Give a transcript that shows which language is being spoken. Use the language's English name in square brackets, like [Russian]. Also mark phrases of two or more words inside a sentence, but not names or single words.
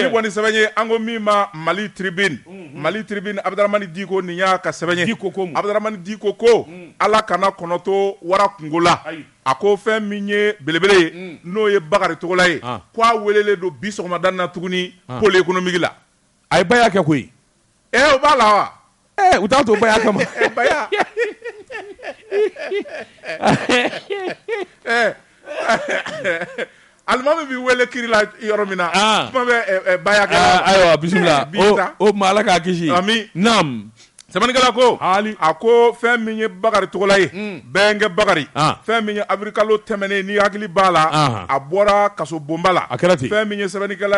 [Bambara] ni kɔni sɛbɛn ye an ko min ma Mali Tribune Abdaramani Diko nin y'a ka sɛbɛn ye Abdaramani Diko ko ala kana kɔnɔto wara kungo la a ko fɛn min ye belebele ye n'o ye Bakari Togola ye k'a welelen don bi sɔgɔmada na tuguni [French] pôle économique [Bambara] la a ye baya kɛ koyi o b'a la wa u t'a to baya kama baya alimami b'i wele kiri la yɔrɔ min na kuma bɛ baya kɛ ayiwa bisimila o tuma ala k'a kisi naam sɛbɛnnikɛla ko a ko fɛn min ye Bakari Togola ye Bɛnkɛ Bakari fɛn min ye Abrikalo tɛmɛnen ni hakili b'a la a bɔra kaso bonba la fɛn min ye sɛbɛnnikɛla